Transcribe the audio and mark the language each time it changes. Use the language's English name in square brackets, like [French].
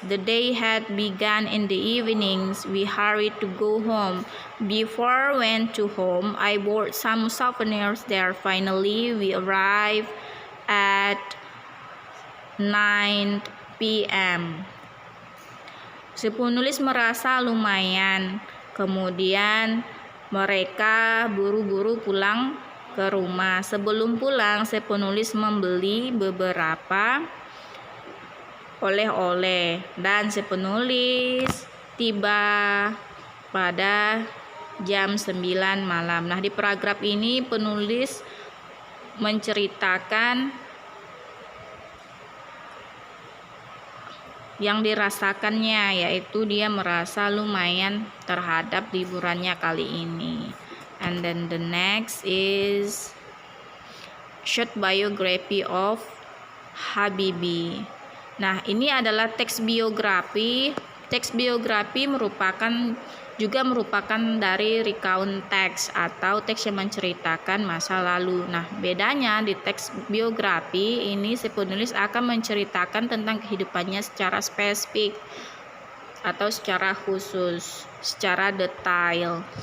[English] The day had begun in the evenings. We hurried to go home. Before went to home, I bought some souvenirs there. Finally, we arrived at 9 p.m. [Indonesian] Si penulis merasa lumayan. Kemudian mereka buru-buru pulang ke rumah. Sebelum pulang, si penulis membeli beberapa oleh-oleh dan si penulis tiba pada jam 9 malam. Nah, di paragraf ini penulis menceritakan yang dirasakannya, yaitu dia merasa lumayan terhadap liburannya kali ini. [English] And then the next is short biography of Habibie. [Indonesian] Nah, ini adalah teks biografi. Teks biografi juga merupakan dari recount text atau teks yang menceritakan masa lalu. Nah, bedanya di teks biografi ini si penulis akan menceritakan tentang kehidupannya secara spesifik atau secara khusus, secara detail.